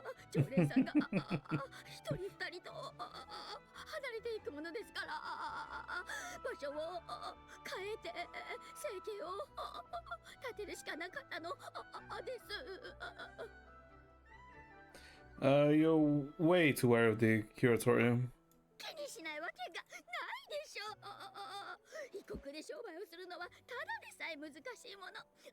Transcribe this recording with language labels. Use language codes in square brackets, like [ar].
[ja] 常連さんが一人二人と離れていくものですから場所を変えて生計を立てるしかなかったのです。 [en] You're way too aware of the curatorium. [ja] 気にしないわけがないでしょう。異国で商売をするのはただでさえ難しいもの。